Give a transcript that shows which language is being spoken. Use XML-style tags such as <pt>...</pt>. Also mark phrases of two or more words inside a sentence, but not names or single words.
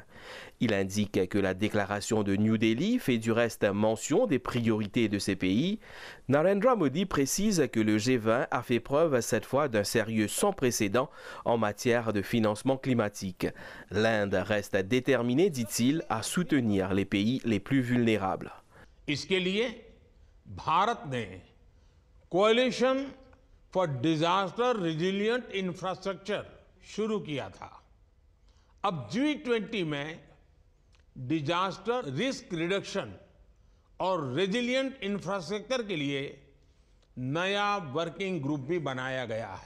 <fr>Il indique que la déclaration de New Delhi fait du reste mention des priorités de ces pays. Narendra Modi précise que le G20 a fait preuve cette fois d'un sérieux sans précédent en matière de financement climatique. L'Inde reste déterminée, dit-il, à soutenir les pays les plus vulnérables.</fr> <hi>इसके लिए भारत ने</hi> <en>coalition for disaster resilient infrastructure</en> <hi>शुरू किया था। अब G20 में</hi> <en>disaster risk reduction</en> <hi>और</hi> <en>resilient infrastructure</en> <hi>के लिए नया</hi> <en>working group</en> <hi>भी बनाया गया है।</hi>